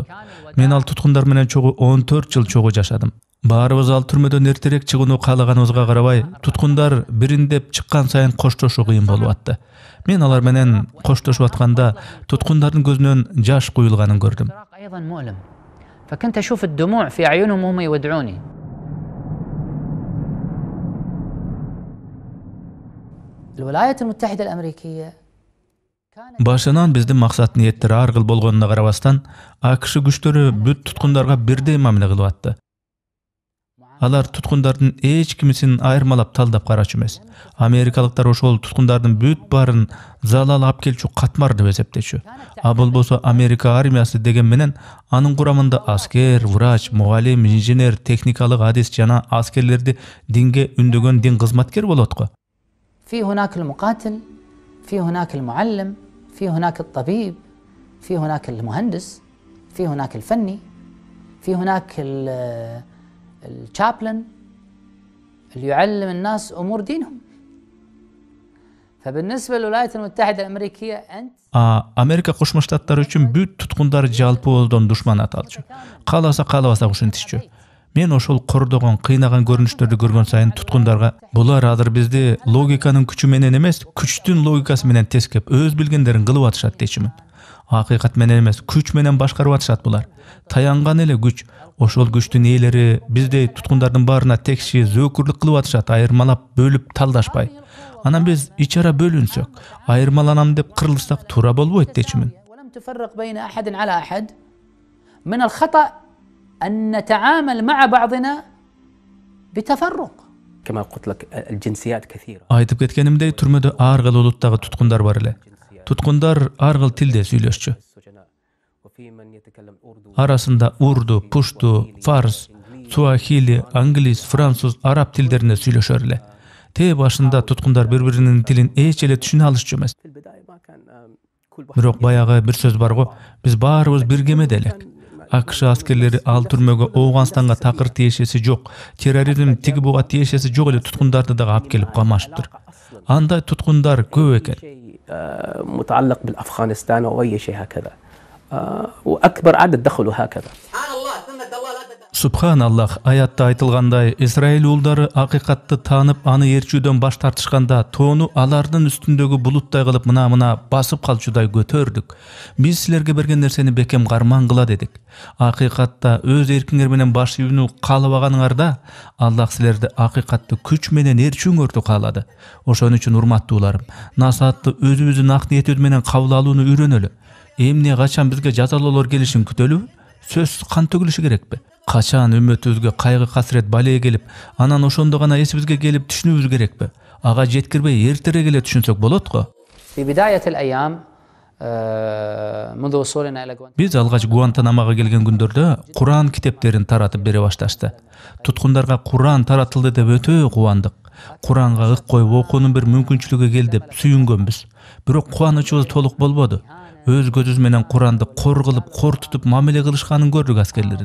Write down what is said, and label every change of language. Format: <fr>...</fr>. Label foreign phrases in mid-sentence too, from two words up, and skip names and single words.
<ky>Мен ал туткундар менен чогуу 14 жыл чогуу жашадым. Баарыбыз ал түрмөдөн эртерээк чыгууну каалаганыбызга карабай, туткундар бириндеп чыккан сайын коштошуу кыйын болуп атты. Мен алар менен коштошуп атканда туткундардын көзүнөн жаш куюлганын көрдүм.</ky> <ar>أيضا مؤلم. فكنت أشوف الدموع في أعينهم وهم يودعوني. الولايات المتحدة الأمريكية</ar> <ky>Башынан биздин максат ниеттер ар кыл болгонуна карабастан, АКШ күчтөрү бүт туткундарга бирдей мамиле кылып атты. Алар туткундардын эч кимисин айырмалап талдап карачу эмес. Америкалыктар ошол туткундардын бүт баарын залал алып келчү катмар деп эсептечү. А болбосо Америка армиясы деген менен анын курамында аскер, врач, мугалим, инженер, техникалык адис жана аскерлерди динге үндөгөн дин кызматкер болот го.</ky> <ar>في هناك المقاتل، في هناك المعلم، في هناك الطبيب، في هناك المهندس، في هناك الفني، في هناك الشابلن اللي يعلم الناس أمور دينهم. فبالنسبة للولايات المتحدة الأمريكية أنت</ar> <ky>Америка Кошмо Штаттары үчүн бүт туткундар жалпы болдон душман аталчу. Кааласа каалабаса ушинтишчү. Мен ошол кордогон, кыйнаган көрүнүштөрдү көргөн сайын туткундарга булар азыр бизди логиканын күчү менен эмес, күчтүн логикасы менен тескеп, өз билгендерин кылып атышат дечимин. Акыйкат менен эмес, күч менен башкарып атышат булар. Таянган эле күч, ошол күчтүн ээлери биздей туткундардын баарына текши зөөкүрлүк кылып атышат, айырмалап, бөлүп талдашпай. Анан биз ичара бөлүнсөк, айырмаланам деп кырылсак туура болбойт дечимин.</ky> <ar>ولم تفرق بين أحد على أحد. من الخطأ أن نتعامل مع بعضنا بتفرق. كما قلت لك الجنسيات كثيرة.</ar> <ky>Айтып кеткенимдей, түрмөдө ар кыл улуттагы туткундар бар эле. Туткундар ар кыл тилде сүйлөшчү. Арасында урду, пушту, фарс, суахили, англис, француз, араб тилдеринде сүйлөшөр эле. Те башында туткундар бири-биринин тилин эч эле түшүнө алышчу эмес. Бирок баягы бир сөз бар го, биз баарыбыз бир кемеде элек. АКШ аскерлери ал түрмөгө Ооганстанга такыр тиешеси жок, терроризм тиги буга тиешеси жок эле туткундарды дагы алып келип камашыптыр. Андай туткундар көп экен.</ky> <ar>متعلق بالأفغانستان أو أي شيء هكذا. وأكبر عدد دخلوا هكذا.</ar> <ky>Субханаллах, аятта айтылгандай, Израиль уулдары акыйкатты таанып, аны ээрчүүдөн баш тартышканда, тоону алардын үстүндөгү булуттай кылып мына басып калчудай көтөрдүк. Биз силерге берген нерсени бекем карман кыла дедик. Акыйкатта өз эркиңер менен баш ийүүнү каалабаганыңарда, Аллах силерди акыйкатты күч менен ээрчүүңөрдү каалады. Ошон үчүн урматтууларым, насаатты өзүбүздүн ак ниетибиз менен кабыл алууну үйрөнөлү. Эмне качан бизге жазалоолор келишин күтөлүбү? Сөзсүз кан төгүлүшү керекпи? Качан үммөтүбүзгө кайгы касырет балээ келип, анан ошондо гана эсибизге келип түшүнүүбүз керекпи? Ага жеткирбей эртерээк эле түшүнсөк болот го.</ky> <ar>في بداية الأيام منذ وصولنا إلى</ar> <ky>Биз алгач Гуантанамага келген күндөрдө Куран китептерин таратып бере башташты. Туткундарга Куран таратылды деп өтө кубандык. Куранга ык коюп окуунун бир мүмкүнчүлүгү келди деп сүйүнгөнбүз. Бирок кубанычыбыз толук болбоду. Өз көзүбүз менен Куранды кор кылып, кор тутуп мамиле кылышканын көрдүк аскерлердин.</ky>